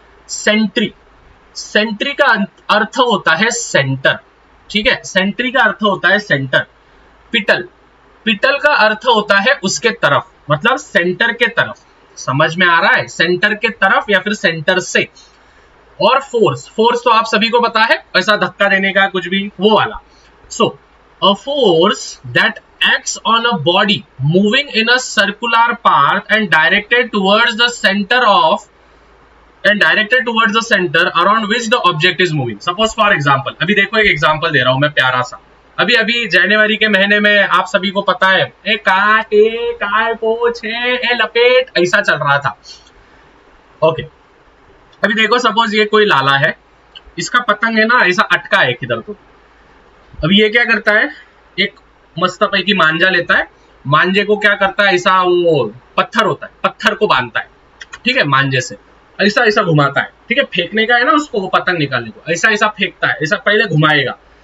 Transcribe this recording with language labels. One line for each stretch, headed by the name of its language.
Hindi: Sentry, Sentry का अर्थ होता है सेंटर, ठीक है, सेंट्री का अर्थ होता है सेंटर। पिटल, पिटल का अर्थ होता है उसके तरफ, मतलब सेंटर के तरफ। समझ में आ रहा है? सेंटर के तरफ या फिर सेंटर से। और फोर्स, फोर्स तो आप सभी को पता है, ऐसा धक्का देने का कुछ भी, वो वाला।
English: So a force that acts on a body moving in a circular path and directed towards the center around which the object is moving. Suppose for example,
Hindi: अभी देखो एक एग्जांपल दे रहा हूं मैं प्यारा सा। अभी जनवरी के महीने में आप सभी को पता है ए काट, ए काय पोछ, ए लपेट, ऐसा चल रहा था। ओके, अभी देखो सपोज ये कोई लाला है इसका पतंग है ना ऐसा अटका है किधर तो। अब ये क्या करता है, एक मस्त पैकी मांझा लेता है, मांझे को क्या करता है, ऐसा वो पत्थर होता है, पत्थर को बांधता है, ठीक है, मांझे से ऐसा ऐसा घुमाता है, ठीक है, फेंकने का है ना उसको, वो पतंग निकालने को ऐसा ऐसा फेंकता है, ऐसा पहले घुमाएगा।